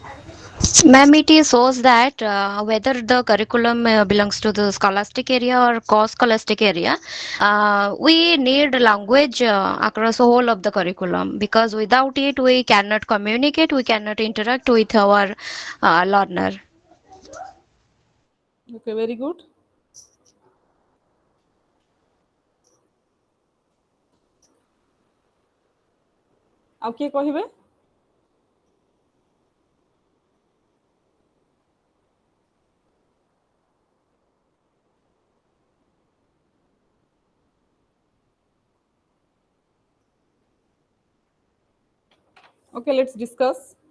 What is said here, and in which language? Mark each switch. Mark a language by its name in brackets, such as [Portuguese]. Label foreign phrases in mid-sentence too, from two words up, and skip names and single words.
[English] Ma'am, it shows that whether the curriculum belongs to the scholastic area or co-scholastic area, we need language across the whole of the curriculum, because without it we cannot communicate, we cannot interact with our learner. Okay, very good. [Odia] ଆଉ କିଏ କହିବେ? [English] Okay, let's discuss.